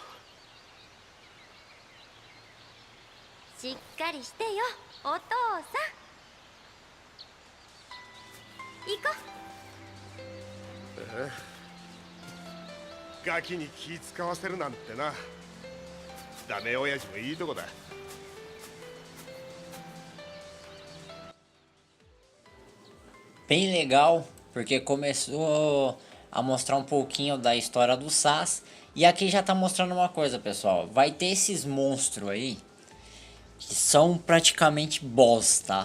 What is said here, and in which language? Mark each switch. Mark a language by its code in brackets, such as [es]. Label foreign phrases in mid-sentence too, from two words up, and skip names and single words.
[ja] しっかりしてよ、お父さん。行こガキに気使わせるなんてな。ダメ親父もいいとこだ。 [pt] Bem legal, porque começou a mostrar um pouquinho da história do SAS. E aqui já tá mostrando uma coisa, pessoal. Vai ter esses monstros aí que são praticamente boss, tá?